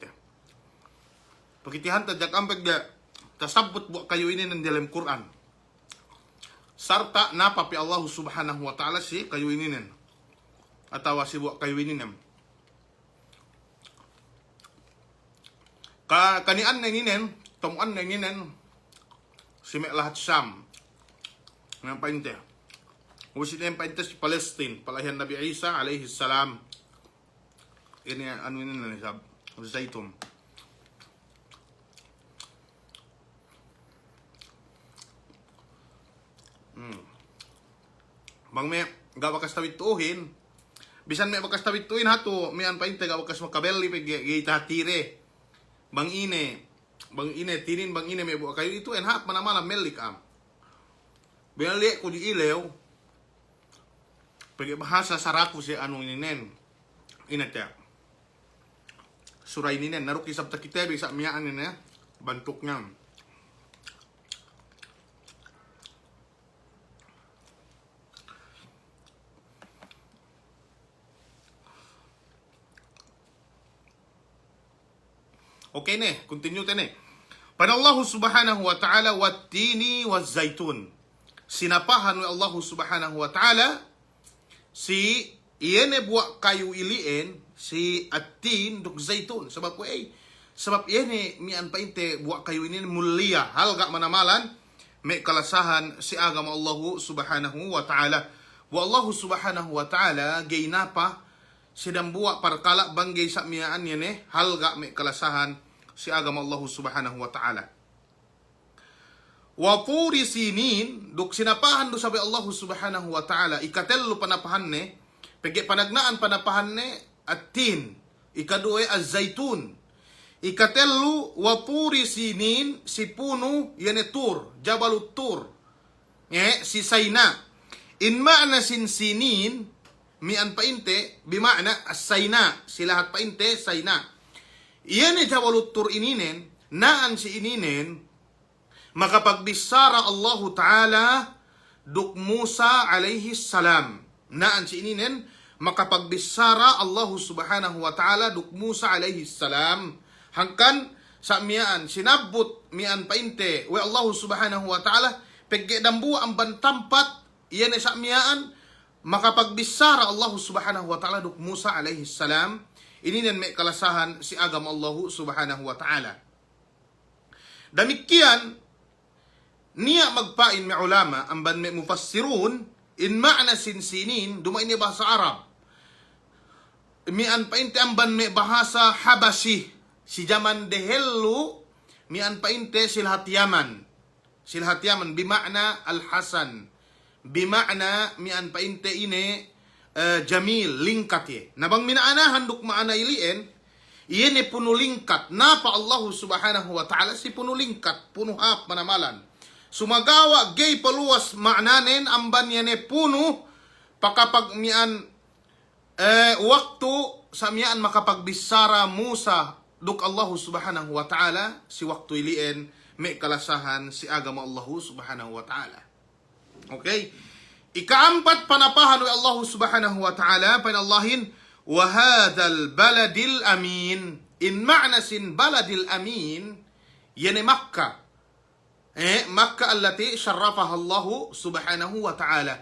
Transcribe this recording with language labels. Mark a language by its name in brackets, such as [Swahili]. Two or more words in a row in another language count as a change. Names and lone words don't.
[Yakan] Pagkitihan tajak ang pagda, tasabot buat kayo ini ng dalam Quran. Sarta napapi [Arabic] الله سبحانه وتعالى [Yakan] si kayo ini nen. Atawa si buat kayo ini nen. Kanian na ininen, tumuan na ininen, si may lahat Sam. Ngayon painte. Usin na yung painte si Palestine, palahian Nabi Isa, [Arabic] عليه السلام. [Yakan] Ini ano ini na nisab, zaitun. Bang may gawakas tawid tuuhin, bisan may wakas tawid tuuhin hato, may an painte gawakas makabeli, gita tire. Bang ine, tinin bang ine may buwa kayo, ito en hap manamala melik am. Binali ko di ilaw, pag bahasa saraku si anong ininen, inatya. Suray ninen, naruk isab takitebi sa miyaan nina, bantuk niya. Okay ne, continue tene. [Arabic] Pada الله سبحانه وتعالى والتين والزيتون. [Yakan] Sinapahan ni [Arabic] الله سبحانه وتعالى [Yakan] si iyene buwa kayu iliin si atin duk zaitun. Sebab sebab iyene mian painte buwa kayu ini mulia halga manamalan may kalasahan si agama [Arabic] الله سبحانه وتعالى. والله سبحانه وتعالى [Yakan] gainapa sidang buwa parkala banggay sa miyaan yene halga may kalasahan si agama [Arabic] الله سبحانه وتعالى. [Yakan] Wa turi sinin, duk sinapahan do sabi [Arabic] الله سبحانه وتعالى, [Yakan] ikatello panapahan ne, pegi panagnaan panapahan ne, at tin, ikaduwe az-zaitun. Ikatello, wa turi sinin, si puno, yan tur, Jabalut Tur, si Sayna. In ma'na sinin, mian painte, bima'na as-Sayna, si lahat painte, Sayna. Iyan Jabalut Tur ininen, naan si ininen, makapagbisara [Arabic] الله تعالى [Yakan] duk Musa [Arabic] عليه السلام. [Yakan] Naan si ininen, makapagbisara [Arabic] الله سبحانه وتعالى [Yakan] duk Musa [Arabic] عليه السلام. [Yakan] Hangkan sa miyaan, sinabot mian painte, we [Arabic] الله سبحانه وتعالى, [Yakan] pagkidambu ang bantampat, iyan sa miyaan, makapagbisara [Arabic] الله سبحانه وتعالى [Yakan] duk Musa [Arabic] عليه السلام. [Yakan] Ininan may kalasahan si agam [Arabic] الله سبحانه وتعالى. [Yakan] Damikian, niya magpain may ulama, ang ban may mufassirun, in ma'na sinsinin, dumain niya bahasa Arab. Mian painte ang ban may bahasa Habashi, si Jaman Dehelu, mian painte silhat Yaman. Silhat Yaman, bima'na Al-Hasan. Bima'na mian painte ine, Jamil, lingkat ye. Nabang minaanahan duk maana iliin, iyan puno lingkat. Napa [Arabic] الله سبحانه وتعالى [Yakan] si puno lingkat, puno hap manamalan. Sumagawa gay paluwas maananin, amban yan puno, pakapag mian waktu samyaan makapagbisara Musa duk [Arabic] الله سبحانه وتعالى [Yakan] si waktu ilien may kalasahan si agama [Arabic] الله سبحانه وتعالى. [Yakan] Okay? Ikaampat panapahan [Arabic] والله سبحانه وتعالى [Yakan] panallahin [Arabic] وهذا البلد الأمين. [Yakan] In ma'nasin [Arabic] البلد الأمين [Yakan] yani Makkah. [Arabic] مكة التي شرفها الله سبحانه وتعالى.